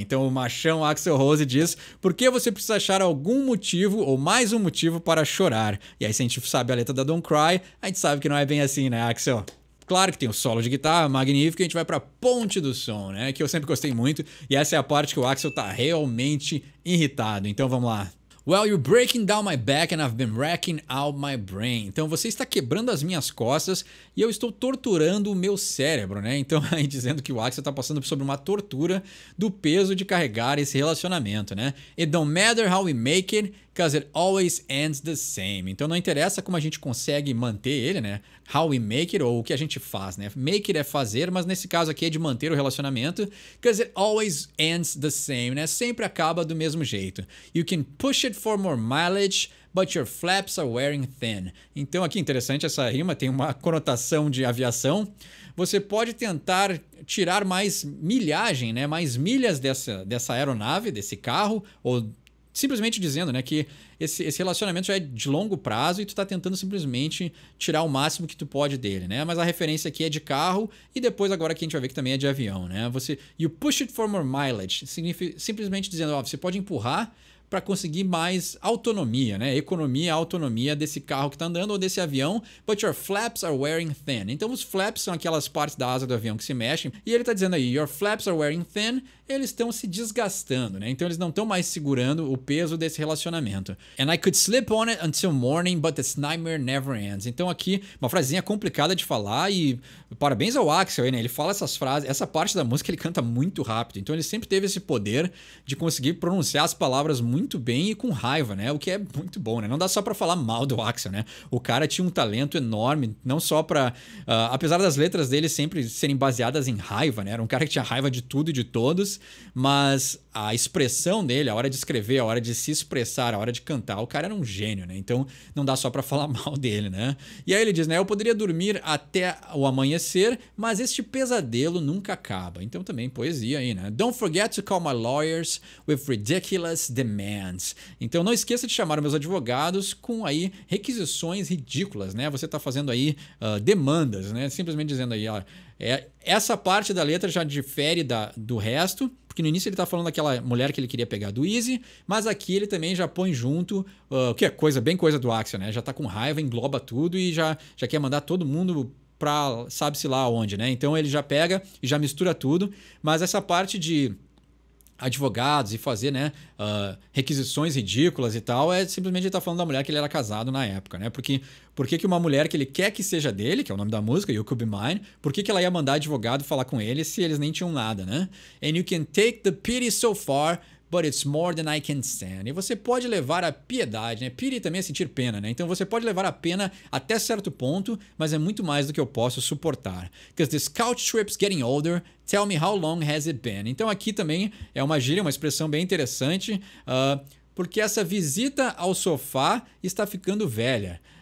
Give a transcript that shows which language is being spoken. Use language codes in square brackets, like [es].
[pt] Então o machão Axl Rose diz: por que você precisa achar algum motivo ou mais um motivo para chorar? E aí se a gente sabe a letra da Don't Cry, a gente sabe que não é bem assim, né, Axel? Claro que tem o solo de guitarra magnífico e a gente vai pra ponte do som, né? Que eu sempre gostei muito e essa é a parte que o Axel tá realmente irritado. Então vamos lá. [en] Well, you're breaking down my back and I've been racking out my brain. [pt] Então você está quebrando as minhas costas e eu estou torturando o meu cérebro, né? Então aí dizendo que o Axel está passando sobre uma tortura do peso de carregar esse relacionamento, né? [en] It don't matter how we make it, because it always ends the same. [pt] Então não interessa como a gente consegue manter ele, né? [en] How we make it, [pt] ou o que a gente faz, né? [en] Make it [pt] é fazer, mas nesse caso aqui é de manter o relacionamento, [en] because it always ends the same, [pt] né? Sempre acaba do mesmo jeito. [en] You can push it for more mileage, but your flaps are wearing thin. [pt] Então aqui interessante essa rima, tem uma conotação de aviação. Você pode tentar tirar mais milhagem, né? Mais milhas dessa aeronave, desse carro, ou simplesmente dizendo, né, que esse relacionamento já é de longo prazo e tu tá tentando simplesmente tirar o máximo que tu pode dele, né? Mas a referência aqui é de carro e depois agora que a gente vai ver que também é de avião, né? [en] You push it for more mileage, [pt] significa simplesmente dizendo, ó, você pode empurrar para conseguir mais autonomia, né? Economia, autonomia desse carro que está andando ou desse avião, [en] but your flaps are wearing thin. [pt] Então os flaps são aquelas partes da asa do avião que se mexem e ele está dizendo aí, [en] your flaps are wearing thin, [pt] eles estão se desgastando, né? Então eles não estão mais segurando o peso desse relacionamento. [en] And I could sleep on it until morning, but this nightmare never ends. [pt] Então aqui, uma frasinha complicada de falar e parabéns ao Axel aí, né? Ele fala essas frases, essa parte da música ele canta muito rápido, então ele sempre teve esse poder de conseguir pronunciar as palavras muito bem e com raiva, né? O que é muito bom, né? Não dá só pra falar mal do Axel, né? O cara tinha um talento enorme, não só pra... apesar das letras dele sempre serem baseadas em raiva, né? Era um cara que tinha raiva de tudo e de todos, mas a expressão dele, a hora de escrever, a hora de se expressar, a hora de cantar, o cara era um gênio, né? Então não dá só pra falar mal dele, né? E aí ele diz, né? Eu poderia dormir até o amanhecer, mas este pesadelo nunca acaba. Então também poesia aí, né? [en] Don't forget to call my lawyers with ridiculous demands. [pt] Então não esqueça de chamar meus advogados com aí requisições ridículas, né? Você tá fazendo aí demandas, né? Simplesmente dizendo aí, ó, essa parte da letra já difere do resto, porque no início ele tá falando daquela mulher que ele queria pegar do Easy, mas aqui ele também já põe junto, que é bem coisa do Axel, né? Já tá com raiva, engloba tudo e já quer mandar todo mundo pra sabe-se lá onde, né? Então ele já pega e já mistura tudo, mas essa parte de advogados e fazer, né, requisições ridículas e tal, simplesmente ele tá falando da mulher que ele era casado na época, né? Por que uma mulher que ele quer que seja dele, que é o nome da música, You Could Be Mine, por que ela ia mandar advogado falar com ele se eles nem tinham nada, né? [en] And you can take the pity so far, but it's more than I can stand. [pt] E você pode levar a piedade, né? Pity também é sentir pena, né? Então você pode levar a pena até certo ponto, mas é muito mais do que eu posso suportar. [en] Because this couch trip's getting older, tell me how long has it been? [pt] Então aqui também é uma gíria, uma expressão bem interessante, porque essa visita ao sofá está ficando velha.